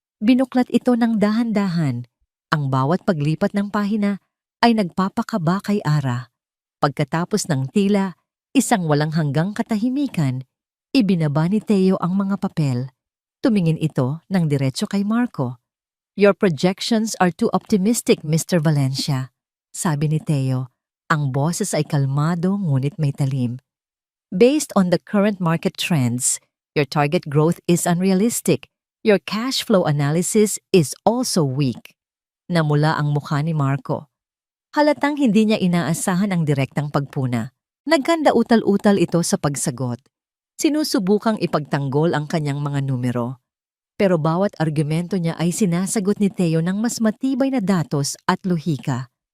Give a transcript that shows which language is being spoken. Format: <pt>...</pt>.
<tl>Binuklat ito ng dahan-dahan. Ang bawat paglipat ng pahina ay nagpapakaba kay Ara. Pagkatapos ng tila, isang walang hanggang katahimikan, ibinaba ni Theo ang mga papel. Tumingin ito ng diretso kay Marco.</tl> <en>"Your projections are too optimistic, Mr.</en> <tl>Valencia," sabi ni Theo. Ang boses ay kalmado ngunit may talim.</tl> <en>"Based on the current market trends, your target growth is unrealistic. Your cash flow analysis is also weak."</en> <tl>Namula ang mukha ni Marco. Halatang hindi niya inaasahan ang direktang pagpuna. Nagkanda utal-utal ito sa pagsagot. Sinusubukang ipagtanggol ang kanyang mga numero. Pero bawat argumento niya ay sinasagot ni Theo ng mas matibay na datos at lohika.</tl>